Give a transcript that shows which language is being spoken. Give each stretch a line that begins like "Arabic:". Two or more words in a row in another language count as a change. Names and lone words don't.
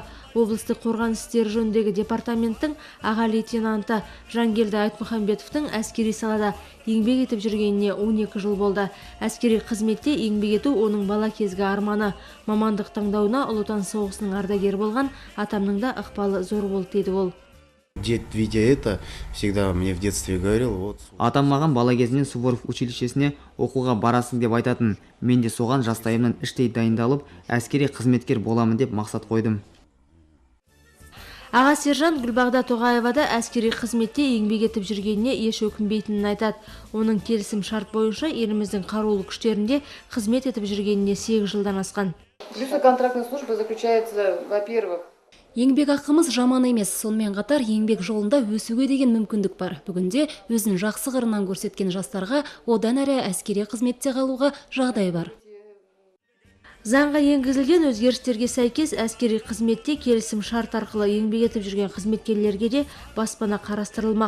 Kazakh: Облыстық қорғаныс істері жөніндегі департаменттің аға лейтенанты Жангелді Айтмұхамбетовтің әскери салада еңбек етіп жүргеніне 12 жыл болды. Әскери қызметте еңбек ету оның бала кезгі арманы. Мамандық таңдауына Ұлы Отан соғысының ардагері болған атамның да ықпалы зор болды дейді ол.
Russian: Дед, видя это, всегда мне в детстве говорил, вот...
Kazakh: Атам маған бала кезінен Суворов училищесіне оқуға барасың деп айтатын. Мен де соған жастайымнан іштей дайындалып, әскери қызметкер боламын деп мақсат қойдым. Аға сержант Гүлбағда Тоғаева да әскери қызметте еңбек етіп жүргеніне еш өкінбейтінін айтады. Оның келісім шарт бойынша еліміздің қарулы күштерінде қызмет етіп жүргеніне 8 жылдан асқан.
Russian: Плюсы контрактной службы заключается, во-первых,
Kazakh: еңбек ақымыз жаман емес, сонымен қатар еңбек жолында өсуге деген мүмкіндік бар. Бүгінде өзін жақсы қырынан көрсеткен жастарға одан әрі әскери қызметте қалуға жағдай бар. Заңға енгізілген өзгерістерге сәйкес әскери қызметте келісім шарт арқылы еңбек етіп жүрген қызметкерлерге де баспана қарастырылмақ.